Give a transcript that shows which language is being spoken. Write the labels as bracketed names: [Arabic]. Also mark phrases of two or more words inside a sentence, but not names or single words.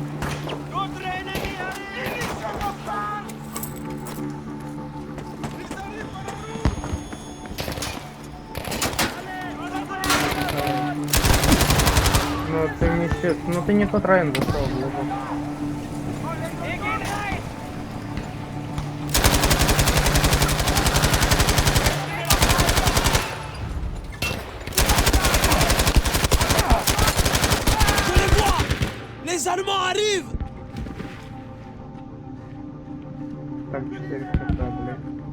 [Russian] Ну ты не тот район зашел, глубоко. [French] Je les vois! Les Allemands arrivent! [Russian] Так, 4 кота, блядь.